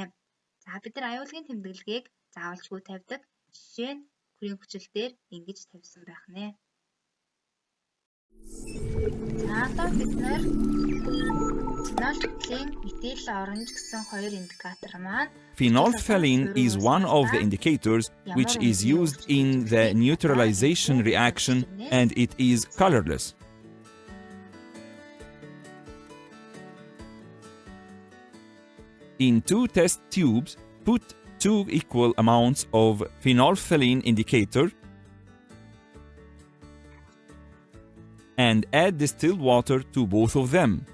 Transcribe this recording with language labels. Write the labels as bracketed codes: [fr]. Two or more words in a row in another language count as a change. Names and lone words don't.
[mn] Бид нар аюулгийн тэмдэглэгийг заавалжгүй тавьдаг. Жишээ нь хүрийн хүчил дээр ингэж тавьсан байх нэ. Одоо бид нар фенолфталин, метил оранж гэсэн хоёр индикатор маань [en] Phenolphthalein is one of the indicators which is used in the neutralization reaction and it is colorless. In two test tubes, put two equal amounts of phenolphthalein indicator and add distilled water to both of them.